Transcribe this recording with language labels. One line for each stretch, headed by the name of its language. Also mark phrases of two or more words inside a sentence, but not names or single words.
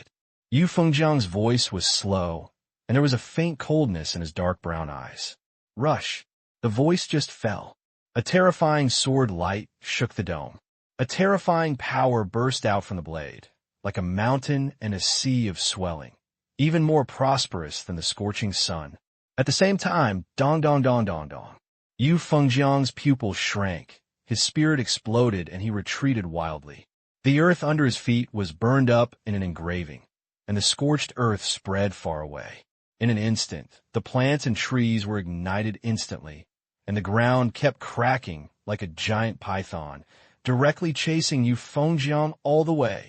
English: Yu Fengjiang's voice was slow, and there was a faint coldness in his dark brown eyes. Rush. The voice just fell. A terrifying sword light shook the dome. A terrifying power burst out from the blade, like a mountain and a sea of swelling, even more prosperous than the scorching sun. At the same time, dong dong dong dong dong. Yu Fengjiang's pupil shrank, his spirit exploded, and he retreated wildly. The earth under his feet was burned up in an engraving, and the scorched earth spread far away. In an instant, the plants and trees were ignited instantly, and the ground kept cracking like a giant python, directly chasing Yu Fengjiang all the way.